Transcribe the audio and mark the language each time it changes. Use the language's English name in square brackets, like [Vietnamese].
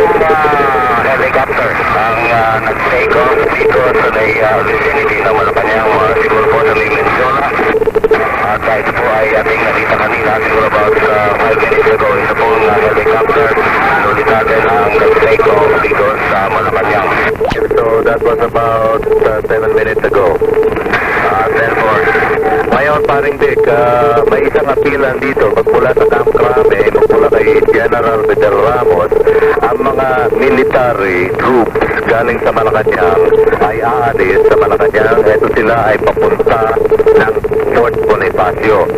[Filipino] Helicopter ang nag-take off dito sa vicinity ng Malacanang, siguro po sa Mendiola. At ito po ay ating nakita kanina, siguro about 5 minutes ago. Ito po ang helicopter. Nulit natin ang nag-take off dito sa Malacanang. [English] So that was about 7 minutes ago. 10-4. [Filipino] Ngayon, paring Dick, may isang apilan dito magmula sa Camp Crame, magmula kay General Fidel Ramos, ang mga military troops galing sa Malacanang ay aalis sa Malacanang. Ito sila ay papunta ng Fort Bonifacio.